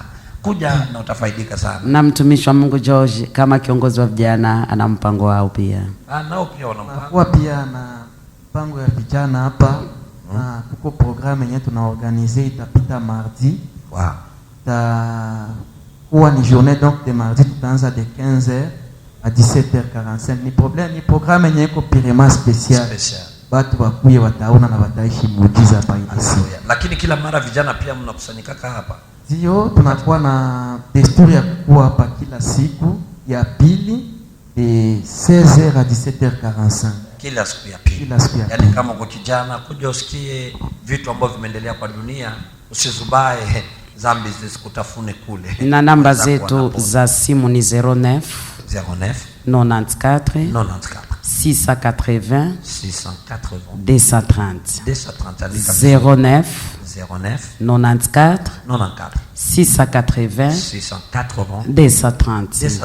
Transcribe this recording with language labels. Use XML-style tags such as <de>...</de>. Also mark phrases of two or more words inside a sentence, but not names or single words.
<sw>Kuja na utafaidika sana. Na mtumishi wa Mungu George kama kiongozi wa vijana ana mpango wao pia. Nao pia wana mpango. Kwa pia na mpango ya vijana hapa. Na kuko programme yenye tunaorganize itapita mardi. Wow. Kuwa ni</sw> <fr>journée donc de mardi,</fr> <sw>tutaanza</sw> <fr>de 15h à 17h45.</fr> <sw>Ni programme yenye iko pirema special. Watu wakuye wataona na wataishi muujiza hapa hivi. Lakini kila mara vijana pia mnakusanyika hapa. Ndio, tunakuwa na desturi ya kuwa hapa kila siku ya pili</sw> <fr>de 16h à 17h45.</fr> <sw>Kila siku ya pili. Yaani kama uko kijana kuja usikie vitu ambavyo vimeendelea kwa dunia, usizubae dhambi zisikutafune kule. Na namba zetu za simu ni 09 94 680 230 09 94 680 230.</sw>